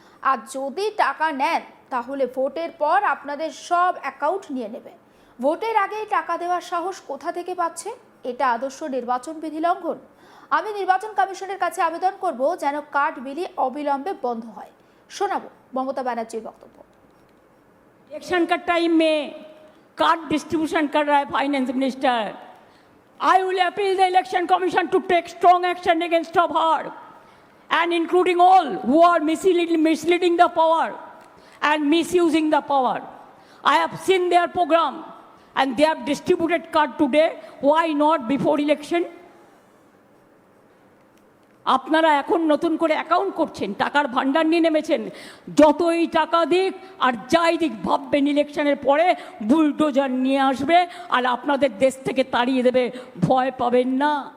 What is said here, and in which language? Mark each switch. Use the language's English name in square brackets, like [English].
[Bangla] আর যদি টাকা নেন তাহলে ভোটের পর আপনাদের সব অ্যাকাউন্ট নিয়ে নেবে। ভোটের আগেই টাকা দেওয়ার সাহস কোথা থেকে পাচ্ছে? এটা আদর্শ নির্বাচন বিধি লঙ্ঘন। আমি নির্বাচন কমিশনের কাছে আবেদন করব যেন কার্ড বিলি অবিলম্বে বন্ধ হয়। শোনাবো মমতা ব্যানার্জির বক্তব্য। [Hindi] इलेक्शन का टाइम में कार्ड डिस्ट्रीब्यूशन कर रहा है finance minister. [English] I will appeal the election commission to take strong action against of her and including all who are misleading the power and misusing the power. I have seen their program and they have distributed card today. Why not before election? [Bangla] আপনারা এখন নতুন করে account করছেন, টাকার ভান্ডার নিয়ে নেমেছেন। যতই টাকা দিক আর যাই দিক ভাববেন ইলেকশনের পরে বুলডোজার নিয়ে আসবে আর আপনাদের দেশ থেকে তাড়িয়ে দেবে, ভয় পাবেন না।